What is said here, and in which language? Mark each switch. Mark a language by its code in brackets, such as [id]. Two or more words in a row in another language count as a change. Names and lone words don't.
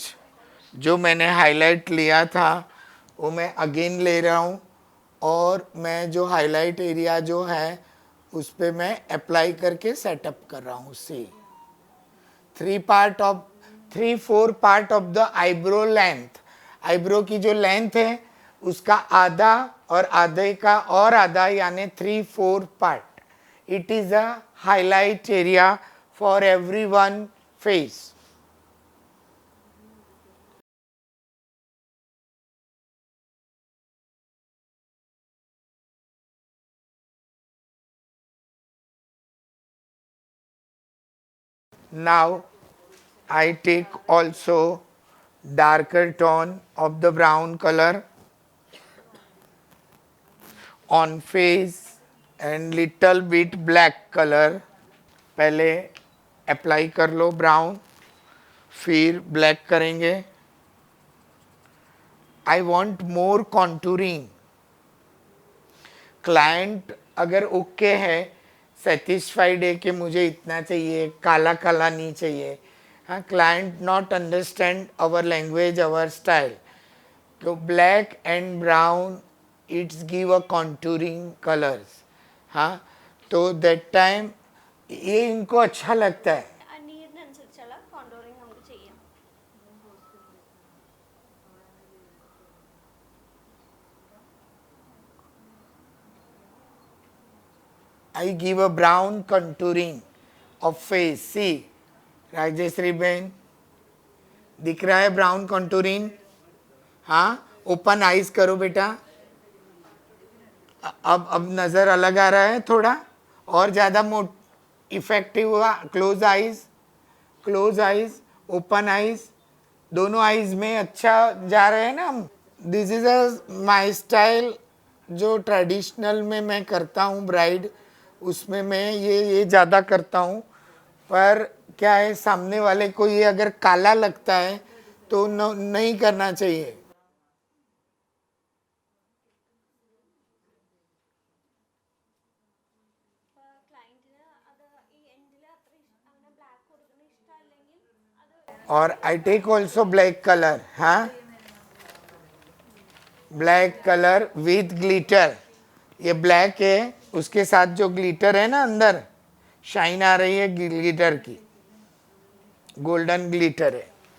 [hi] जो मैंने हाईलाइट लिया था वो मैं अगेन ले रहा हूँ और मैं जो [en] highlight area [hi] जो है उस पे मैं अप्लाई करके सेटअप कर रहा हूँ. [en] see 3-4 part of the eyebrow length. [hi] आईब्रो की जो लेंथ है उसका आधा और आधे का और आधा यानी 3-4 पार्ट. [en] it is a highlight area for every one face. Now I take also darker tone of the brown color on face and little bit black color. [hi] पहले अप्लाई कर लो ब्राउन, फिर ब्लैक करेंगे. [en] I want more contouring. [hi] क्लाइंट अगर ओके है, सेटिस्फाइड है कि मुझे इतना चाहिए, काला काला नहीं चाहिए. [en] हाँ, client not understand our language, our style. तो black and brown its give a contouring colors. [hi] हाँ, तो [en] that time [hi] ये इनको अच्छा लगता है. [ml] ആ നീഡിനനുസരിച്ചുള്ള കോണ്ടോറിങ് നമുക്ക് ചെയ്യാം. [en] I give a brown contouring of face. [hi] See, राजेश्री बहन, दिख रहा है [en] brown contouring? [hi] हाँ, [en] open eyes [hi] करो बेटा. अब नजर अलग आ रहा है थोड़ा और ज्यादा इफेक्टिव हुआ. [en] close eyes, open eyes, [hi] दोनों आइज में अच्छा जा रहे हैं ना हम. [en] this is a my style [hi] जो ट्रेडिशनल में मैं करता हूँ ब्राइड. उसमें मैं ये ज़्यादा करता हूँ, पर क्या है सामने वाले को ये अगर काला लगता है तो नहीं करना चाहिए. [ml] ഇപ്പോൾ ക്ലയൻറ്റിന് അത് ഈ എൻഡിൽ അത്ര അങ്ങനെ ബ്ലാക്ക് കൊടുക്കുന്ന ഇഷ്ടമല്ലെങ്കിൽ അത് [en] और I take also black color. हाँ, black color with glitter. [hi] ये ब्लैक है, उसके साथ जो ग्लिटर है ना अंदर शाइन आ रही है ग्लिटर की, [en] golden glitter [hi] है.